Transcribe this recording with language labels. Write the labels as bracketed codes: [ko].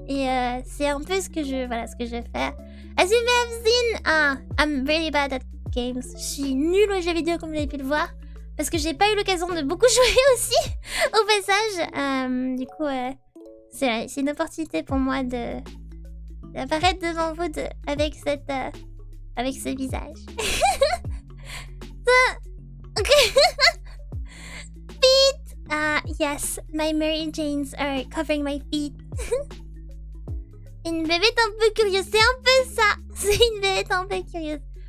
[fr] Et c'est un peu ce que je vais faire. [en] As you may have seen, I'm really bad at games. [fr] Je suis nulle aux jeux vidéo comme vous avez pu le voir. Parce que j'ai pas eu l'occasion de beaucoup jouer aussi, au passage. Du coup, c'est une opportunité pour moi d'apparaître devant vous avec ce visage. [en] Feet! Yes, my Mary Janes are covering my feet. [fr] Une bébête un peu curieuse, c'est un peu ça. C'est une bébête un peu curieuse.